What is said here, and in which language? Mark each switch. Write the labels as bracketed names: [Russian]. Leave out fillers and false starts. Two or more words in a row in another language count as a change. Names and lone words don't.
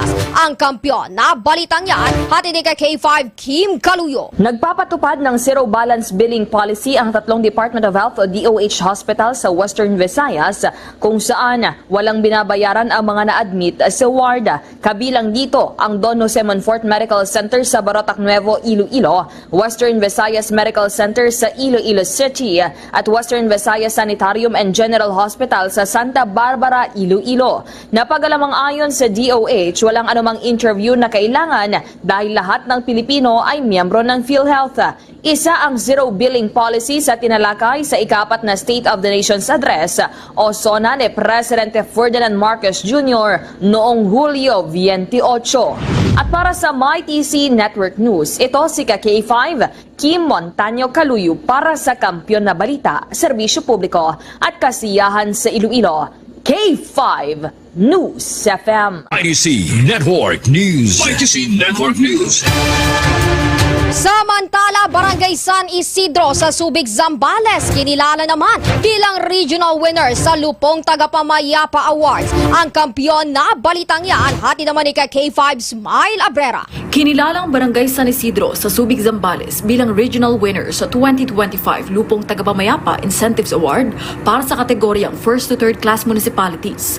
[Filipino] Ang kampyon na balitang yan, hatid ni kay K5 Kim Kaluyo. Nagpapatupad ng [English] zero balance billing policy [Filipino] ang 3 [English] Department of Health [Filipino] o DOH hospital sa Western Visayas kung saan walang binabayaran ang mga na-admit sa ward. Kabilang dito ang Don Jose Monfort Medical Center sa Barotac Nuevo, Iloilo, Western Visayas Medical Center sa Iloilo City, at Western Visayas Sanitarium and General Hospital sa Santa Barbara, Iloilo. Napagalamang ayon sa DOH, walang anumang interview na kailangan dahil lahat ng Pilipino ay miyembro ng PhilHealth. Isa ang [English] zero billing policy [Filipino] sa tinalakay sa ika-4 na State of the Nation's Address o SONA ni Presidente Ferdinand Marcos Jr. noong Hulyo 28. At para sa MyTC Network News, ito si K5 Kim Montaño Kaluyo para sa Kampyon na Balita, Serbisyo Publiko at Kasiyahan sa Iloilo. K5 News FM. YTC Network News. YTC Network News. Samantala, Barangay San Isidro sa Subic, Zambales, kinilala naman bilang [English] regional winner [Filipino] sa Lupong Tagapamayapa Awards. Ang kampyon na balitang yan, hati naman ni K5 Smile Abrera. Kinilalang Barangay San Isidro sa Subic, Zambales bilang [English] regional winner [Filipino] sa 2025 Lupong Tagapamayapa Incentives Award para sa kategoryang [English] 1st to 3rd class municipalities.